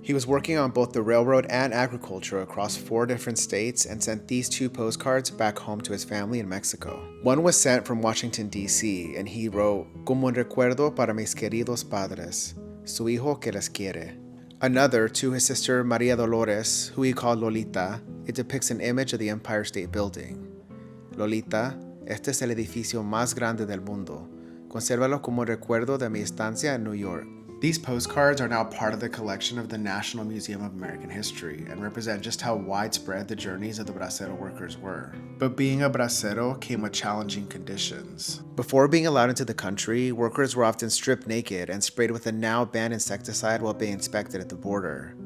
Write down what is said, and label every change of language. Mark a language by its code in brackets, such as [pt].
[en] He was working on both the railroad and agriculture across 4 different states and sent these 2 postcards back home to his family in Mexico. One was sent from Washington, D.C., and he wrote, [es] "Como un recuerdo para mis queridos padres, su hijo que les quiere." [en] Another to his sister Maria Dolores, who he called Lolita. It depicts an image of the Empire State Building. [es] Lolita, este es el edificio más grande del mundo. Consérvalo como recuerdo de mi estancia en New York. [en] These postcards are now part of the collection of the National Museum of American History and represent just how widespread the journeys of the Bracero workers were. But being a Bracero came with challenging conditions. Before being allowed into the country, workers were often stripped naked and sprayed with a now banned insecticide while being inspected at the border.